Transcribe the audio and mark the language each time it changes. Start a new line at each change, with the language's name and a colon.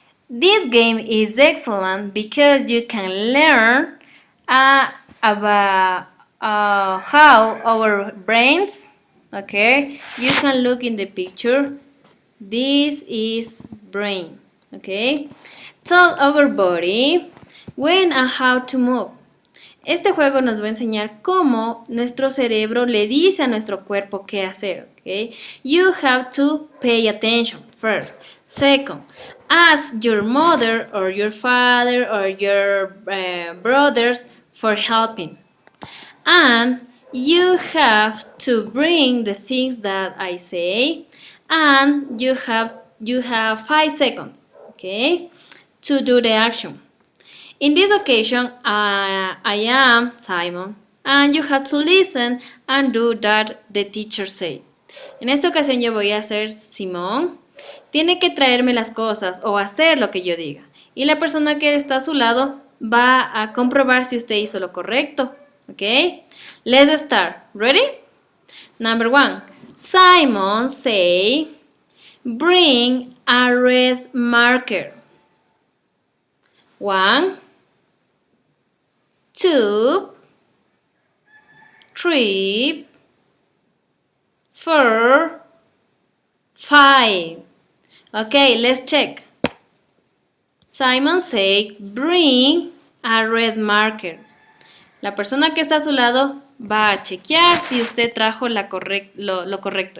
English: This game is excellent because you can learn about how our brains, okay, you can look in the picture. This is brain, okay, tell our body when and how to move.
Spanish: Este juego nos va a enseñar cómo nuestro cerebro le dice a nuestro cuerpo qué hacer.
English: Okay? You have to pay attention first. Second, ask your mother or your father or your brothers for helping. And you have to bring the things that I say, and you have 5 seconds, okay, to do the action. In this occasion, I am Simon, and you have to listen and do that the teacher say.
Spanish: En esta ocasión yo voy a ser Simón. Tiene que traerme las cosas o hacer lo que yo diga. Y la persona que está a su lado va a comprobar si usted hizo lo correcto.
English: ¿Ok? Let's start. Ready? Number 1. Simon say, bring a red marker. 1, 2, 3, 4, 5. Okay, let's check. Simon said, bring a red marker.
Spanish: La persona que está a su lado va a chequear si usted trajo lo correcto.